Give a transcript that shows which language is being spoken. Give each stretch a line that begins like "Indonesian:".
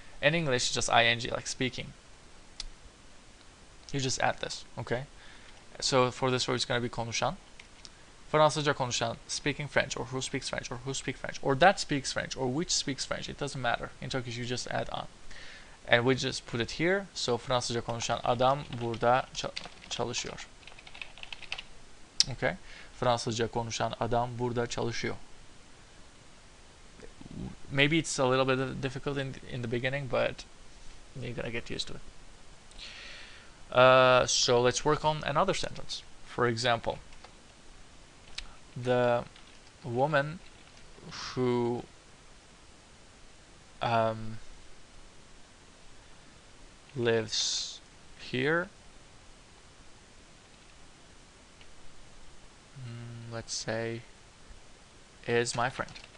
English: In English, just ing, like speaking. You just add this, okay? So for this word, it's going to be konuşan.
Turkish: Fransızca konuşan,
English: speaking French, or who speaks French, or who speaks French, or that speaks French, or which speaks French. It doesn't matter. In Turkish, you just add an. And we just put it here.
Turkish: So Fransızca konuşan adam burada çalışıyor. Okay? Fransızca konuşan adam burada çalışıyor.
English: Maybe it's a little bit difficult in the beginning, but you're gonna get used to it. So let's work on another sentence. For example, the woman who lives here, let's say, is my friend.